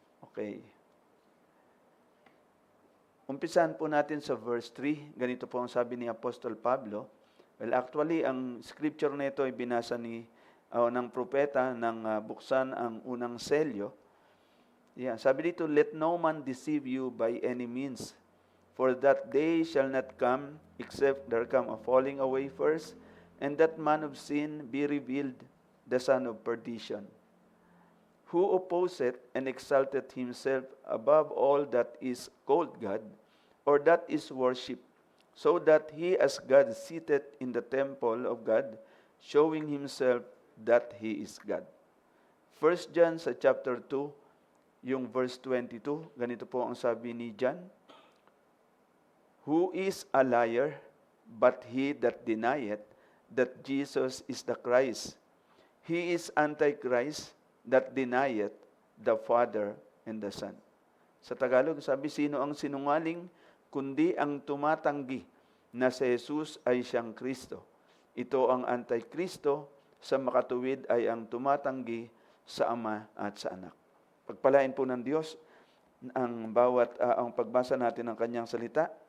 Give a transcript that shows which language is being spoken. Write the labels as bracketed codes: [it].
[tl] Okay. Umpisahan po natin sa verse 3. Ganito po ang sabi ni Apostol Pablo. Well, actually, ang scripture na ito ay binasa ng propeta nang buksan ang unang selyo. [en] Yeah, [tl] sabi dito, [en] let no man deceive you by any means, for that day shall not come, except there come a falling away first, and that man of sin be revealed, the son of perdition, who opposeth and exalteth himself above all that is called God, or that is worshipped, so that he as God sitteth in the temple of God, showing himself that he is God. 1 John [tl] sa chapter 2, yung verse 22, ganito po ang sabi ni John, [en] who is a liar, but he that denieth that Jesus is the Christ. He is Antichrist that denieth the Father and the Son. [tl] Sa Tagalog, sabi, sino ang sinungaling, kundi ang tumatanggi na si Jesus ay siyang Kristo. Ito ang Antikristo, sa makatuwid ay ang tumatanggi sa Ama at sa Anak. Pagpalain po ng Diyos ang ang pagbasa natin ng kanyang salita.